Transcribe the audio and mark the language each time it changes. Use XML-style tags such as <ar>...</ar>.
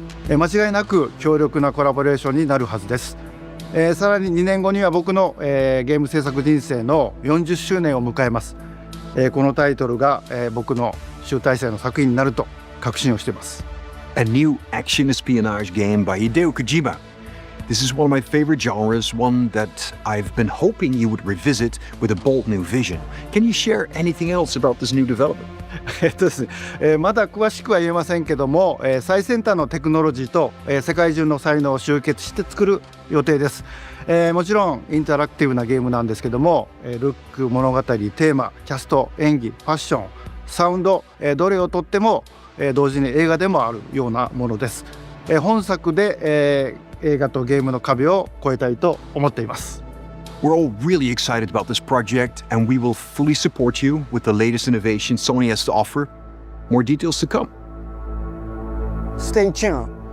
<ja>間違いなく強力なコラボレーションになるはずです。さらに2年後には僕の、ゲーム制作人生の40周年を迎えます。このタイトルが、僕の集大成の作品になると確信をしています。</ja> <en>A new action espionage game by Hideo Kojima. This is one of my favorite genres, one that I've been hoping you would revisit with a bold new vision. Can you share anything else about this new development?</en> <ja>ですね、まだ詳しくは言えませんけども、最先端のテクノロジーと、世界中の才能を集結して作る予定です。もちろんインタラクティブなゲームなんですけども、ルック、物語、テーマ、キャスト、演技、ファッション、サウンド、どれをとっても、同時に映画でもあるようなものです。本作で、映画とゲームの壁を越えたいと思っています。</ja> <en>We're all really excited about this project, and we will fully support you with the latest innovation Sony has to offer. More details to come. Stay tuned.</en>